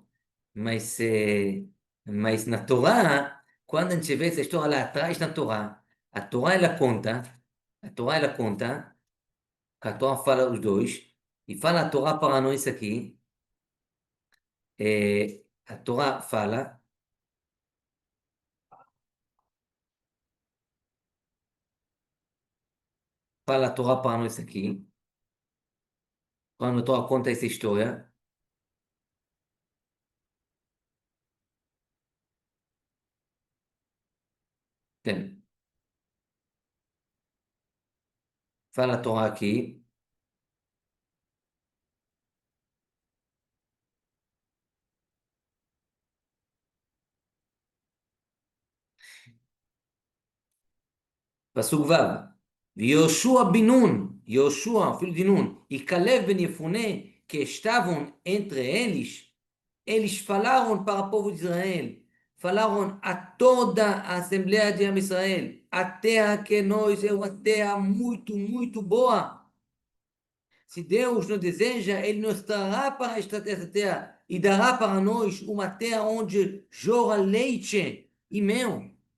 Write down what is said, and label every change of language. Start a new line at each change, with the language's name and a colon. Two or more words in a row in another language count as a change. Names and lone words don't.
Portuguese: Mas, mas na Torá, quando a gente vê essa história lá atrás na Torá, a Torá ela conta, que a Torá fala os dois, e fala a Torá para nós aqui, a Torá fala a Torá para nós aqui, quando a Torá conta essa história, tem, fala a Torá aqui,
Hebrew: פסוק ו' ויהושע בן נון, יהושע,
Portuguese: filho de Nun, e Caleb ben Jefune, que estavam entre eles falaram para o povo de Israel, falaram a toda a Assembleia de Israel, a terra que nós é uma terra muito, muito boa. Se Deus nos deseja, Ele nos trará para esta terra e dará para nós uma terra onde jorra leite e mel.